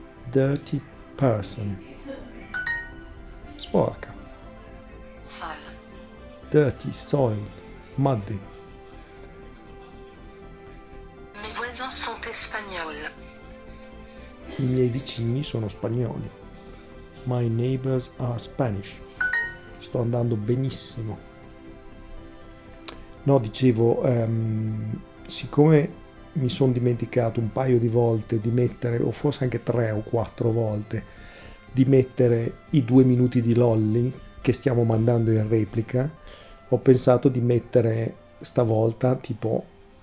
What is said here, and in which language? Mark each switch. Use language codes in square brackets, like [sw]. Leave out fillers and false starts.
[en] Dirty person. [it] Sporca. [fr] Sale. [en] Dirty, soiled, muddy. [fr] Sont espagnol. [it] I miei vicini sono spagnoli. [en] My neighbors are Spanish. [it] Sto andando benissimo. No, dicevo, siccome mi sono dimenticato un paio di volte di mettere, o forse anche tre o quattro volte, di mettere i due minuti di Lolli che stiamo mandando in replica, ho pensato di mettere stavolta tipo